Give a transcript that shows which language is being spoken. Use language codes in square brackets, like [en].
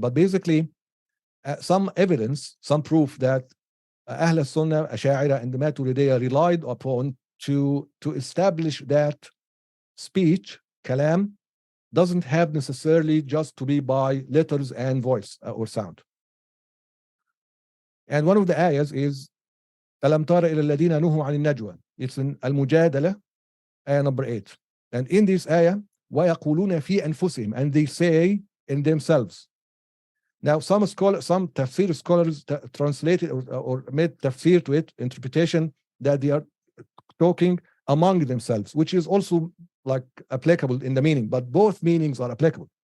[en] But basically, some evidence, some proof that Ahl al-Sunnah, Asha'ira, and the Maturidiyya relied upon to establish that speech, kalam, doesn't have necessarily just to be by letters and voice or sound. And one of the ayahs is [ar] أَلَمْ تَرَ إِلَى الَّذِينَ نُهُوا عَنِ النَّجْوَى. [en] It's in Al-Mujadala, ayah number 8. And in this ayah, [ar] وَيَقُولُونَ فِي أَنفُسِهِمْ, [en] and they say in themselves. Now, some tafsir scholars translated or made tafsir to it, interpretation that they are talking among themselves, which is also like applicable in the meaning, but both meanings are applicable.